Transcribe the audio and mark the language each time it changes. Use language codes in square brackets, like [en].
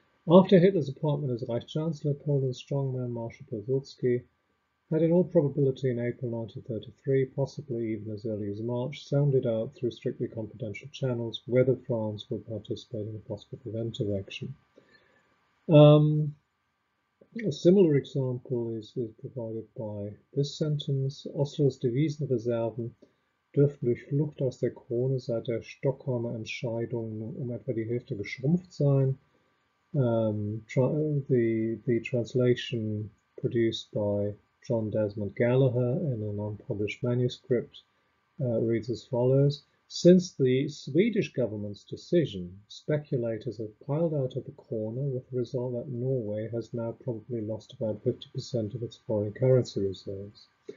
[en] After Hitler's appointment as Reich Chancellor, Poland's strongman Marshal Pilsudski had in all probability in April 1933, possibly even as early as March, sounded out through strictly confidential channels whether France would participate in a possible preventive action. A similar example is provided by this sentence. [de] Oslos Devisenreserven dürften durch Flucht aus der Krone seit der Stockholmer Entscheidung etwa die Hälfte geschrumpft sein. [en] The translation produced by John Desmond Gallagher in an unpublished manuscript reads as follows. Since the Swedish government's decision, speculators have piled out of the corner, with the result that Norway has now probably lost about 50% of its foreign currency reserves.